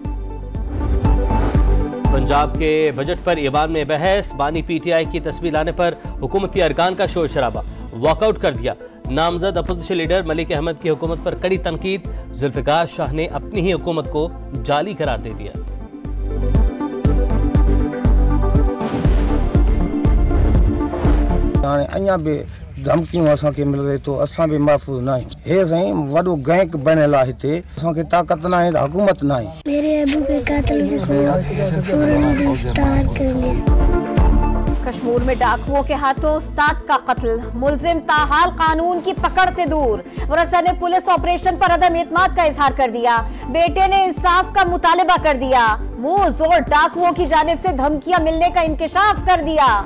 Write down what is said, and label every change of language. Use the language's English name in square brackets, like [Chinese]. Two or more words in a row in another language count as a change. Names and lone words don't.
[Urdu] پنجاب کے بجٹ پر ایوان میں بحث. بانی PTI کی تصویر لانے پر حکومتی ارکان کا شور شرابہ. واک آؤٹ کر دیا. نامزد اپوزیشن لیڈر ملک احمد کی حکومت پر کڑی تنقید. ذوالفقار شاہ نے اپنی ہی حکومت کو جعلی قرار دے دیا. [Sindhi] अञा भी धमकियूं असांखे मिल रही तो असां भी महफ़ूज़ न आहियूं। हे साईं वॾो गैंग बणियल आहे हिते, असांखे ताक़त न आहे, हुकूमत न आहे। [Urdu] میرے ابو کے قاتل کو فوراً گرفتار کر لیا. کشمیر میں ڈاکوؤں کے ہاتھوں استاد کا قتل. ملزم تاحال قانون کی پکڑ سے دور۔ ورثا نے پولیس آپریشن پر عدم اعتماد کا اظہار کر دیا. بیٹے نے انصاف کا مطالبہ کر دیا۔ منہ زور ڈاکوؤں کی جانب سے دھمکیاں ملنے کا انکشاف کر دیا.